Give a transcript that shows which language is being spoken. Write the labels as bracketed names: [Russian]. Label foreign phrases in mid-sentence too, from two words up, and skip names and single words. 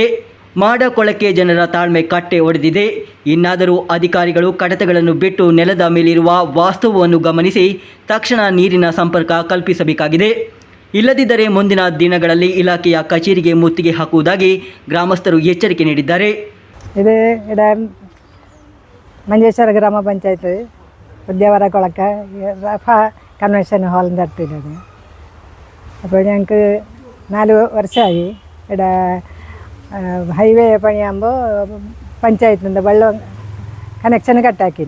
[Kannada] ಮಾಡ ಕೊಳಕೆ ಜನರ ತಾಳ್ಮೆ ಕಟ್ಟೆ ಒಡೆದಿದೆ. ಇನ್ನಾದರೂ ಅಧಿಕಾರಿಗಳು ಕಡತಗಳನ್ನು ಬಿಟ್ಟು ನೆಲದ ಮೇಲಿರುವ ವಾಸ್ತವವನ್ನು ಗಮನಿಸಿ ತಕ್ಷಣ ನೀರಿನ ಸಂಪರ್ಕ ಕಲ್ಪಿಸಬೇಕಾಗಿದೆ. ಇಲ್ಲದಿದ್ದರೆ ಮುಂದಿನ ದಿನಗಳಲ್ಲಿ ಇಲಾಖೆಯ ಕಚೇರಿಗೆ ಮುತ್ತಿಗೆ ಹಾಕುವುದಾಗಿ ಗ್ರಾಮಸ್ಥರು ಎಚ್ಚರಿಕೆ ನೀಡಿದ್ದಾರೆ. [Malayalam] ഇത് ഇവിടെ മഞ്ചേശ്വര ഗ്രാമപഞ്ചായത്ത് ഉദ്യാവര കൊളക്ക റഫ കൺവെൻഷൻ ഹാളിൻ്റെ അടുത്തുള്ളത്. അപ്പോൾ ഞങ്ങൾക്ക് 4 വർഷമായി ഇവിടെ ഹൈവേ പണിയാകുമ്പോൾ പഞ്ചായത്തിൻ്റെ വെള്ളം കണക്ഷൻ കട്ടാക്കിന്.